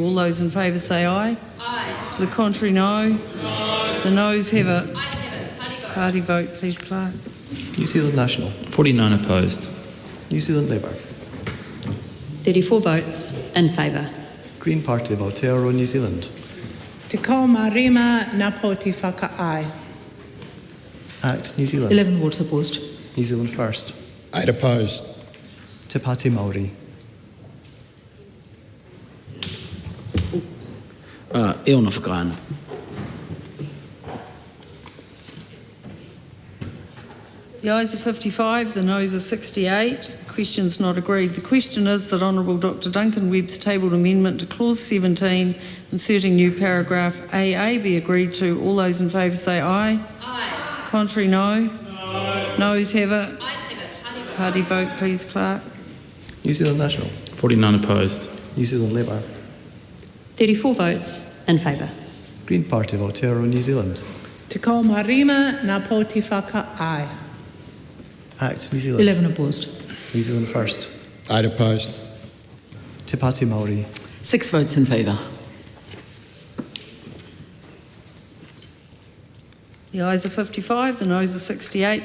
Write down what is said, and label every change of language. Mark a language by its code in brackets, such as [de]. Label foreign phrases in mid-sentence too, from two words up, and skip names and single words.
[en] All those in favour say aye. Aye. To the contrary, no. No. The noes have it. Party vote, please, Clerk. New Zealand National. 49 opposed. New Zealand Labour. 34 votes in favour. Green Party of Aotearoa, New Zealand. [mi] Te kao marima na poti whakaai. [en] Act New Zealand. 11 votes opposed. New Zealand First. 8 opposed. Te Pāti Māori. [mi] E ono whakaana. [en] The ayes are 55, the noes are 68. The question's not agreed. The question is that Honourable Dr Duncan Webb's tabled amendment to Clause 17, inserting new paragraph AA, be agreed to. All those in favour say aye. Aye. Contrary, no. No. Noes have it. Ayes have it. Party vote, please, Clerk. New Zealand National. 49 opposed. New Zealand Labour. 34 votes in favour. Green Party of Aotearoa, New Zealand. [mi] Te kao marima na poti whakaai. [en] Act New Zealand. 11 opposed. New Zealand First. 8 opposed. Te Pāti Māori. 6 votes in favour. The ayes are 55, the noes are 68.